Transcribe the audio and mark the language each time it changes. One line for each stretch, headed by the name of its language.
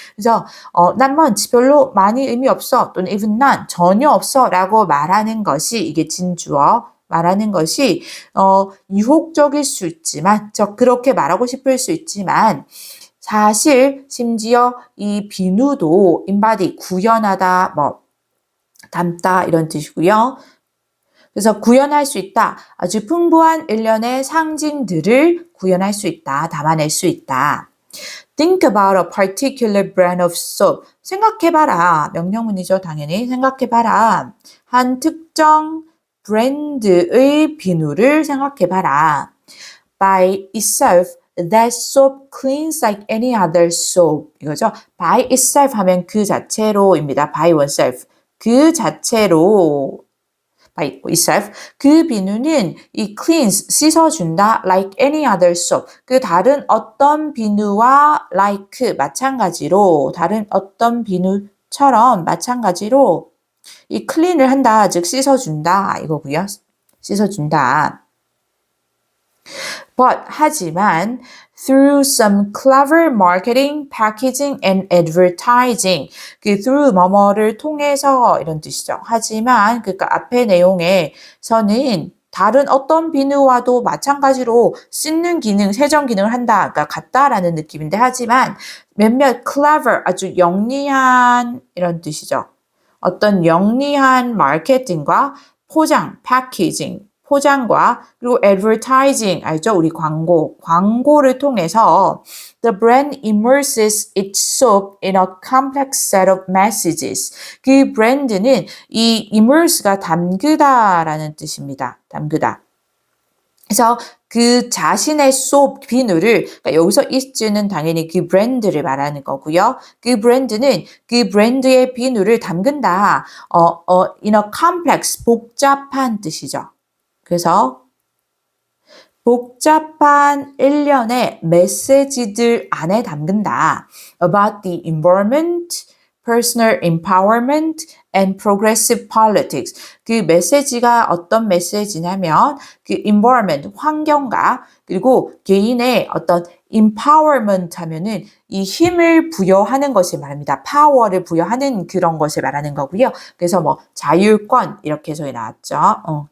Korean: 그래서
English: not much,
Korean: 별로 많이 의미 없어 또는
English: even none,
Korean: 전혀 없어 라고 말하는 것이 이게 진주어 말하는 것이 유혹적일 수 있지만 그렇게 말하고 싶을 수 있지만 사실 심지어 이 비누도 embody 구현하다 뭐 담다 이런 뜻이고요. 그래서 구현할 수 있다. 아주 풍부한 일련의 상징들을 구현할 수 있다. 담아낼 수 있다.
English: Think about a particular brand of soap.
Korean: 생각해봐라. 명령문이죠. 당연히. 생각해봐라. 한 특정 브랜드의 비누를 생각해봐라.
English: By itself, that soap cleans like any other soap.
Korean: 이거죠.
English: By itself
Korean: 하면 그 자체로입니다.
English: By oneself.
Korean: 그 자체로
English: by itself.
Korean: 그 비누는 이 cleans, 씻어준다.
English: Like any other soap.
Korean: 그 다른 어떤 비누와 like, 마찬가지로 다른 어떤 비누처럼 마찬가지로 이 clean을 한다, 즉 씻어준다 이거고요. 씻어준다.
English: But 하지만 through some clever marketing, packaging, and advertising.
Korean: 그 through 뭐뭐를 통해서 이런 뜻이죠. 하지만 그러니까 앞의 내용에서는 다른 어떤 비누와도 마찬가지로 씻는 기능, 세정 기능을 한다. 그러니까 같다라는 느낌인데 하지만 몇몇 clever, 아주 영리한 이런 뜻이죠. 어떤 영리한 마케팅과 포장, 패키징, 포장과 그리고 advertising, 알죠? 우리 광고를 통해서
English: the brand immerses its soap in a complex set of messages.
Korean: 그 브랜드는 이 immerse가 담그다라는 뜻입니다. 담그다. 그래서 그 자신의 soap, 비누를, 그러니까 여기서 is는 당연히 그 브랜드를 말하는 거고요. 그 브랜드는 그 브랜드의 비누를 담근다.
English: in a complex,
Korean: 복잡한 뜻이죠. 그래서 복잡한 일련의 메시지들 안에 담근다.
English: About the environment, personal empowerment and progressive politics.
Korean: 그 메시지가 어떤 메시지냐면 그 environment, 환경과 그리고 개인의 어떤 empowerment 하면은 이 힘을 부여하는 것을 말합니다. 파워를 부여하는 그런 것을 말하는 거고요. 그래서 뭐 자율권 이렇게 저희 나왔죠.